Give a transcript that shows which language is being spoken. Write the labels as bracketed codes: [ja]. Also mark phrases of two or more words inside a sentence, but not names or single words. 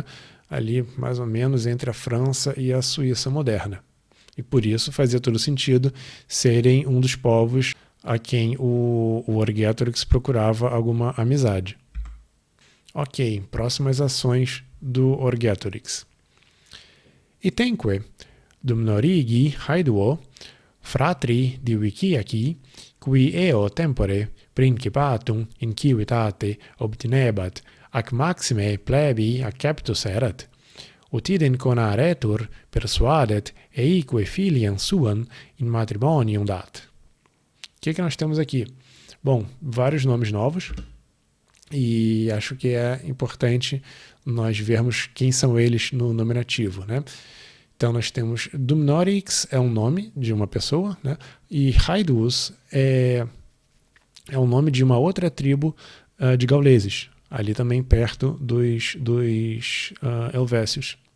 [pt] Ali mais ou menos entre a França e a Suíça moderna. E por isso fazia todo sentido serem um dos povos a quem o Orgetorix procurava alguma amizade. Ok, próximas ações do Orgetorix. [la] Itenque, dum norigi haeduo, fratri diviciaci, qui eo tempore principatum in civitate obtinebat ac maxime plebi acceptus erat, ut idem conaretur persuadet eique filiam suam in matrimonium dat. [pt] O que nós temos aqui? Bom, vários nomes novos, e acho que é importante nós vermos quem são eles no nominativo, né? Então nós temos Dumnorix é um nome de uma pessoa, né? E Haedus é o nome de uma outra tribo de gauleses, ali também perto dos Helvécios.